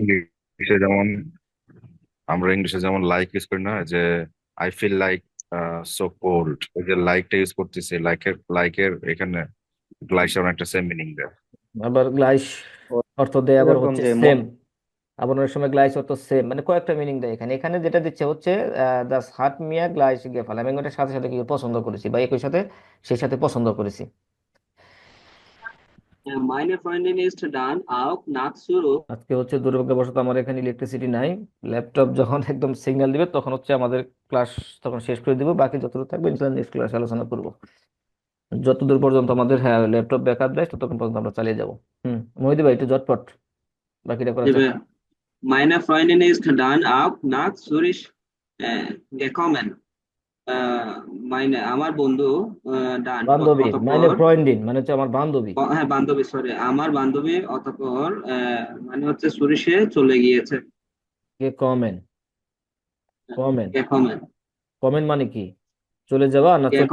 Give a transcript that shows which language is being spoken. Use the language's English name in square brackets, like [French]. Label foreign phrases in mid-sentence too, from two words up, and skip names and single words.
[Bangla] ইংলিশে যেমন আমরা ইংলিশে যেমন লাইক ইউজ করি না, যে [English] I feel like so cold, [Bangla] ওই যে লাইকটা ইউজ করতেছি, লাইকের এখানে গ্লাইসের একটা সেম মিনিং দেয়। আবার গ্লাইস অর্থ দেয় আবার এরকম হচ্ছে যে সেম, আবার অনেক সময় গ্লাইস অর্থ সেম, মানে কয়েকটা মিনিং দেয় এখানে। এখানে যেটা দিচ্ছে হচ্ছে [German] das hat mir gleich gefallen, [Bangla] আমি ওটার সাথে সাথে কি পছন্দ করেছি, বা একই সাথে সেই সাথে পছন্দ করেছি। [German] meine Freundin ist dann auch nach Zurück. [Bangla] আজকে হচ্ছে দুর্ভাগ্যবশত আমার এখানে ইলেকট্রিসিটি নাই, ল্যাপটপ যখন একদম সিগন্যাল দিবে তখন হচ্ছে আমাদের ক্লাস তখন শেষ করে দিব, বাকি যতটুকু থাকবে ইনশাআল্লাহ নেক্সট ক্লাসে আলোচনা করব। যতদূর পর্যন্ত আমাদের হ্যাঁ ল্যাপটপ ব্যাকআপ দেয় ততক্ষণ পর্যন্ত আমরা চালিয়ে যাব। মহিদি ভাই একটু ঝটপট বাকিটা করার চেষ্টা। [German] Meine Freundin ist dann auch nach Zürich gekommen. [Bangla] আমার বন্ধু ডান বান্ধবী, মাইনে অতঃপর, ফ্রেন্ডিন মানে হচ্ছে আমার বান্ধবী। হ্যাঁ, বান্ধবী, সরি, আমার বান্ধবী অতঃপর মানে হচ্ছে সুরিশে চলে গিয়েছে। [German] ge kommen, kommen, গেকমেন, [Bangla] কমেন মানে কি, চলে যাওয়া না চলে